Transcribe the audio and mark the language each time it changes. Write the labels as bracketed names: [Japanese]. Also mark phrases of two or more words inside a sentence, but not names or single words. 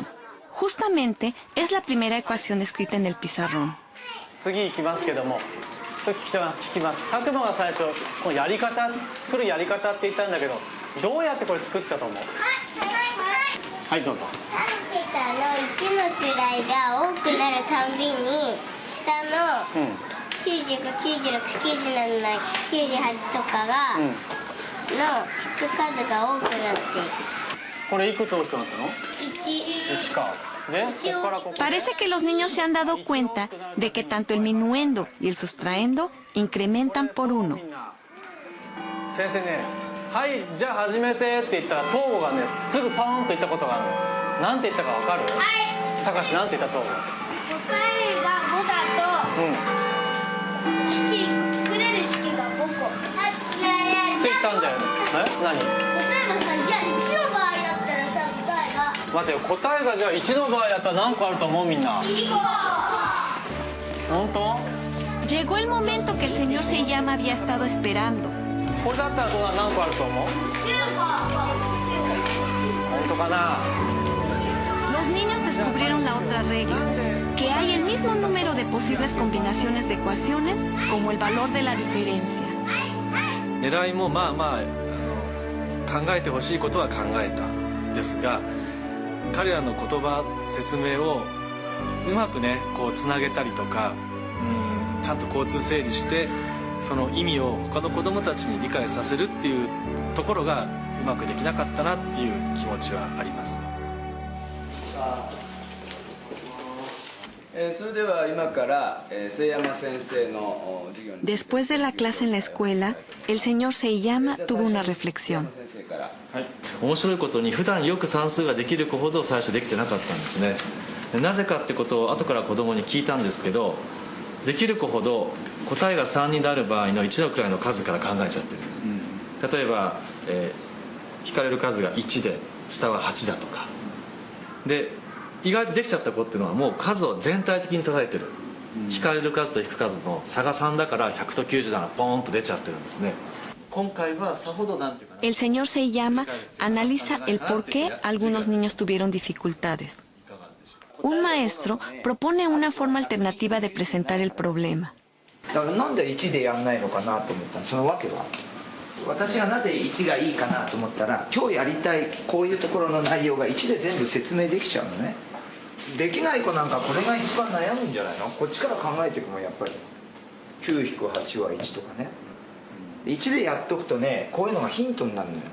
[Spanish] Justamente es la primera ecuación escrita en el pizarrón. [Japanese] 次行きますけども、聞きます。拓磨が最初このやり方、作るやり方って言ったんだけど、どうやってこれ作ったと思う？はい、どうぞ。 3桁の1の位が多くなるたんびに下の95、96、97、98とかが、の引く数が多くなっている。これいくつ大きくなったの？1か。 [Spanish] Parece que los niños se han dado cuenta de que tanto el minuendo y el sustraendo incrementan por 1. [Japanese] 先生ね、はい、じゃあ始めてって言ったら東郷がね、すぐパーンと言ったことがあるの。なんて言ったかわかる？はい。高橋なんて言った東郷？答えが5だと、式式が5個って言ったんだよね。何？例えばさ、じゃあ1の場合だったらさ、答えが待てよ、答えがじゃあ1の場合だったら何個あると思うみんな。 1個。本当 [Spanish] Llegó el momento que el señor Seiyama había estado esperando. [Japanese] これだったらどうだ、何個あると思う？ 9個。本当かな。 [Spanish] Los niños descubrieron la otra regla, que hay el mismo número de posibles combinaciones de ecuaciones como el valor de la diferencia. [Japanese] 狙いもまあまあ考えてほしいことは考えたんですが、彼らの言葉説明をうまくねこうつなげたりとか、ちゃんと交通整理してその意味を他の子どもたちに理解させるっていうところがうまくできなかったなっていう気持ちはあります。それでは今から瀬山先生の授業に。 [Spanish] Después de la clase en la escuela, el señor Seiyama tuvo una reflexión. [Japanese] はい、面白いことに普段よく算数ができる子ほど最初できてなかったんですね。なぜかってことを後から子供に聞いたんですけど、できる子ほど答えが3になる場合の1の位の数から考えちゃってる。例えば、引かれる数が1で下は8だとかで、意外とできちゃった子っていうのはもう数を全体的に捉えてる、引かれる数と引く数の差が3だから100と97ポーンと出ちゃってるんですね。今回はさほどなんていうかな。 [Spanish] El señor Seiyama analiza el por qué algunos niños tuvieron dificultades. Un maestro propone una forma alternativa de presentar el problema. [Japanese] だからなんで1でやんないのかなと思ったの。そのわけは私がなぜ1がいいかなと思ったら、今日やりたいこういうところの内容が1で全部説明できちゃうのね。できない子なんかこれが一番悩むんじゃないの。こっちから考えていくもんやっぱり。9-8は1とかね。1でやっとくとね、こういうのがヒントになるのよ。